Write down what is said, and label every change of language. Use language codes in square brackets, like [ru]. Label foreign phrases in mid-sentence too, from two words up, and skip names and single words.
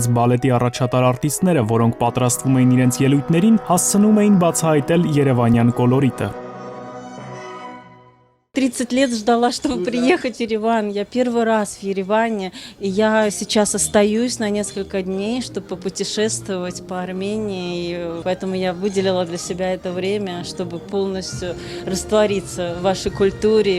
[hy] բալետի առաջատար արտիստները, որոնք պատրաստվում էին իրենց ելույթներին, հասցնում էին բացահայտել երևանյան կոլորիտը։ [ru] 30 лет ждала, чтобы приехать в Ереван. Я первый раз в Ереване, и я сейчас остаюсь на несколько дней, чтобы попутешествовать по Армении. И поэтому я выделила для себя это время, чтобы полностью раствориться в вашей культуре.